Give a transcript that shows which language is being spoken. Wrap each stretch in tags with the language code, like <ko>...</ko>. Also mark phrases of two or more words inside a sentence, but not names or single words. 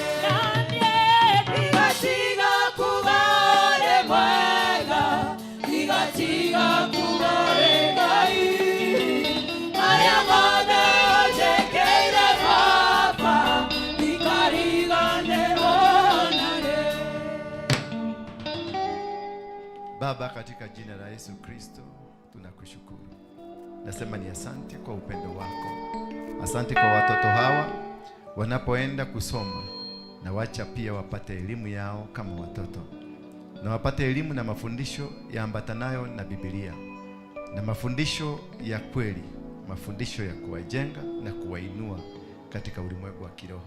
<ki>igatiga kuga ore mwega igatiga kuga regai aya mothe otegeire baba ikarigane rona.</ki> <sw>Baba, katika jina la Yesu Kristo tunakushukuru. Nasema ni asante kwa upendo wako. Asante kwa watoto hawa wanapoenda kusoma, na wacha pia wapate elimu yao kama watoto, na wapate elimu na mafundisho yaambatanayo na Biblia, na mafundisho ya kweli, mafundisho ya kuwajenga na kuwainua katika ulimwengu wa kiroho.</sw>